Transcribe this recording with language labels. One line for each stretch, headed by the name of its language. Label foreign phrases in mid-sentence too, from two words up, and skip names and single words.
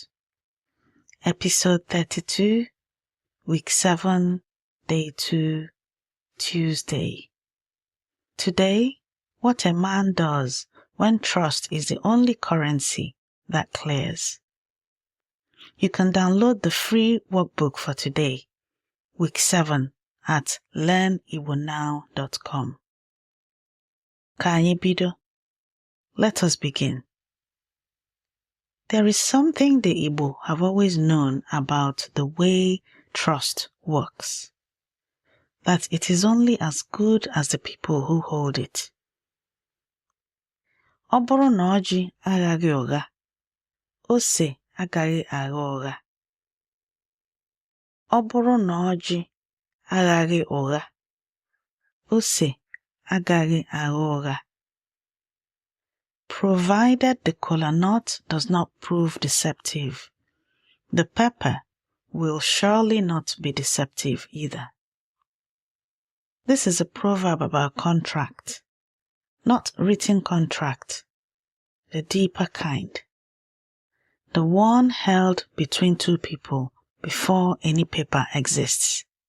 English: Episode 32, Week 7, Day 2, Tuesday. Today, what a man does when trust is the only currency that clears. You can download the free workbook for today, Week 7, at learnigbonow.com.
Igbo: Ka anyị bido.
English: Let us begin. There is something the Igbo have always known about the way trust works. That it is only as good as the people who hold it.
Igbo: Ọ bụrụ na ọjị aghaghị ụgha, ose agaghị agha ụgha. Ọ bụrụ na ọjị aghaghị ụgha, ose agaghị agha ụgha.
English: Provided the kola nut does not prove deceptive, the pepper will surely not be deceptive either. This is a proverb about contract, not written contract, the deeper kind, the one held between 2 people before any paper exists.